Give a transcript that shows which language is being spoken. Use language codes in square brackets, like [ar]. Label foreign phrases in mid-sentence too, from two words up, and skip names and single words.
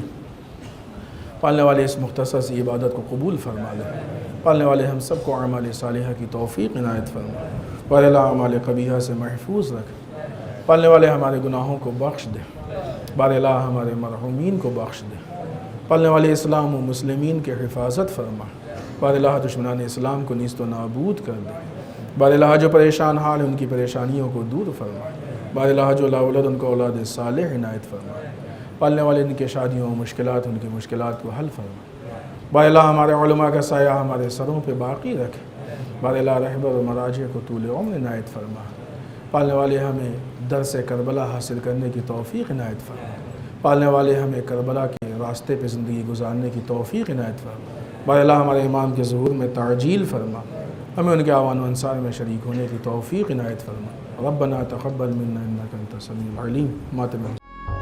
[ur] پالنے والے اس مختصر سی عبادت کو قبول فرما لے، پالنے والے ہم سب کو اعمال صالحہ کی توفیق عنایت فرما، بار اللہ اعمال قبیحہ سے محفوظ رکھ، پالنے والے ہمارے گناہوں کو بخش دے، بار اللہ ہمارے مرحومین کو بخش دے، پالنے والے اسلام و مسلمین کے حفاظت فرما، بار اللہ دشمنان اسلام کو نیست و نابود کر دے، بار اللہ جو پریشان حال ان کی پریشانیوں کو دور فرما، بار اللہ جو لا اولاد ان کو اولاد صالح عنایت فرما، پالنے والے ان کے شادیوں و مشکلات ان کی مشکلات کو حل فرما، بار اللہ ہمارے علماء کا سایہ ہمارے سروں پہ باقی رکھے، بار اللہ رہبر و مراجع کو طول عمر عنایت فرما، پالنے والے ہمیں درس کربلا حاصل کرنے کی توفیق عنایت فرما، پالنے والے ہمیں کربلا کے راستے پہ زندگی گزارنے کی توفیق عنایت فرما، بار اللہ ہمارے امام کے ظہور میں تعجیل فرما، ہمیں ان کے اعوان و انصار میں شریک ہونے کی توفیق عنایت فرما۔ [ar] ربنا تقبل منا انک انت السمیع العلیم۔ [ur] ماتم